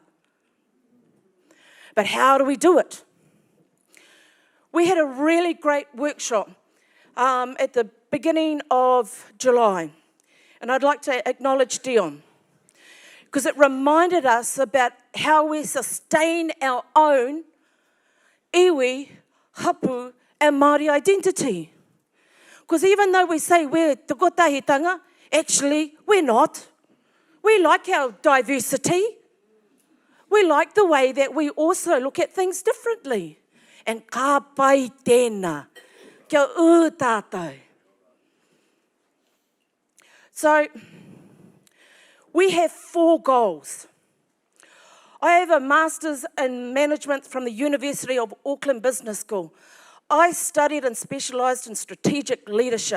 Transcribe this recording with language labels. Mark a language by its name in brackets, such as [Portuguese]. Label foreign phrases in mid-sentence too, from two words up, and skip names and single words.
[English] But how do we do it? We had a really great workshop at the beginning of July. And I'd like to acknowledge Dion, because it reminded us about how we sustain our own [Māori] iwi, hapu, [English] and Māori identity. Because even though we say we're [Māori] te kotahitanga, [English] actually we're not. We like our diversity. We like the way that we also look at things differently. [Māori] And ka pai tēnā, kia ū tātou. [English] So, we have 4 goals. I have a Master's in Management from the University of Auckland Business School. I studied and specialised in strategic leadership.